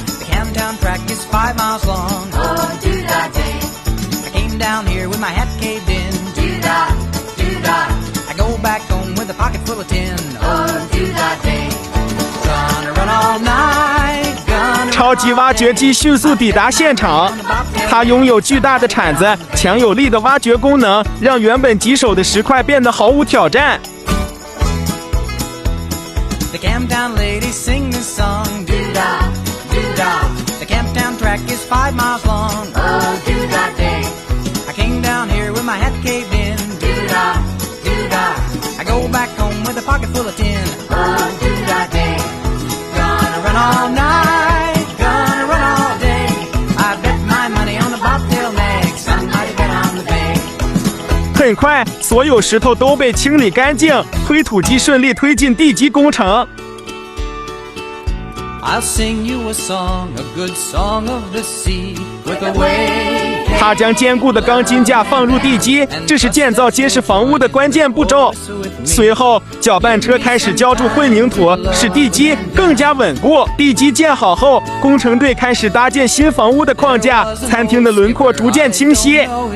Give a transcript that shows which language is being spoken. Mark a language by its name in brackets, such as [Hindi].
[English] The Camtown track is 5 miles long. Oh, doo-dah day. I came down here with my hat caved in. Doo-dah, doo-dah.I go back home with a pocket full of tin. Oh, do that day. Gonna run all night. Gonna [Chinese] 超级挖掘机迅速抵达现场，它拥有巨大的铲子、强有力的挖掘功能，让原本棘手的石块变得毫无挑战。 [English] The Camtown ladies sing this song. Do-da, do-da. The Camtown track is 5 miles long. Oh, do that day. I came down here with my hat caved in. Do-da.I go back home with a pocket full of tin. Oh, do that day. Gonna run all night, gonna run all day. I bet my money on the bobtail nag. Somebody bet on the bay. [Chinese] 很快，所有石头都被清理干净，推土机顺利推进地基工程。 [English] I'll sing you a song, a good song of the sea, with a way. [Chinese] 他将坚固的钢筋架放入地基，这是建造结实房屋的关键步骤。随后，搅拌车开始浇筑混凝土，使地基更加稳固。地基建好后，工程队开始搭建新房屋的框架，餐厅的轮廓逐渐清晰。